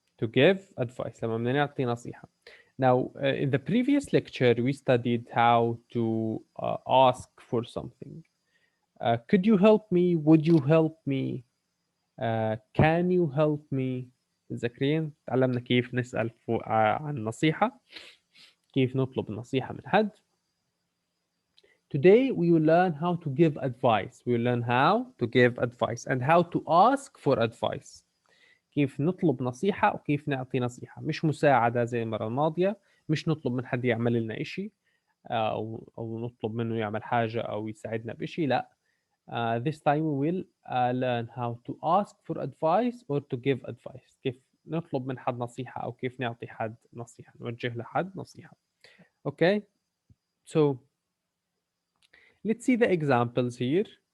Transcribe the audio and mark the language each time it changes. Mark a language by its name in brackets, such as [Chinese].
[English] To give advice [Arabic] لما بدنا نعطي نصيحة. [English] Now, in the previous lecture, we studied how to ask for something. Could you help me? Would you help me? Can you help me? [Arabic] متذكرين؟ تعلمنا كيف نسأل عن نصيحة، كيف نطلب النصيحة من حد. [English] Today we will learn how to give advice. We will learn how to give advice and how to ask for advice. [Arabic] كيف نطلب نصيحة وكيف نعطي نصيحة، مش مساعدة زي المرة الماضية، مش نطلب من حد يعمل لنا إشي أو نطلب منه يعمل حاجة أو يساعدنا بإشي. لا. [English] This time we will learn how to ask for advice or to give advice. [Arabic] كيف نطلب من حد نصيحة أو كيف نعطي حد نصيحة، نوجه لحد نصيحة. [English] Okay, so let's see the examples here.